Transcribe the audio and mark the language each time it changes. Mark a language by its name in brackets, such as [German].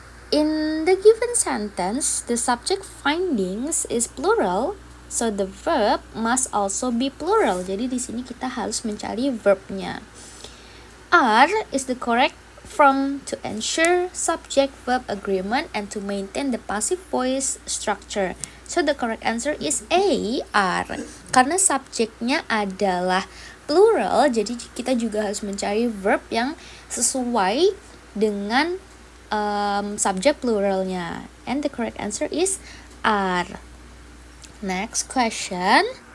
[English] In the given sentence, the subject findings is plural, so the verb must also be plural. [Indonesian] Jadi di sini kita harus mencari verbnya. [English] Are is the correct form to ensure subject-verb agreement and to maintain the passive voice structure. So the correct answer is A, are. [Indonesian] Karena subjeknya adalah plural, jadi kita juga harus mencari verb yang sesuai dengan subjek pluralnya. [English] And the correct answer is are. Next question.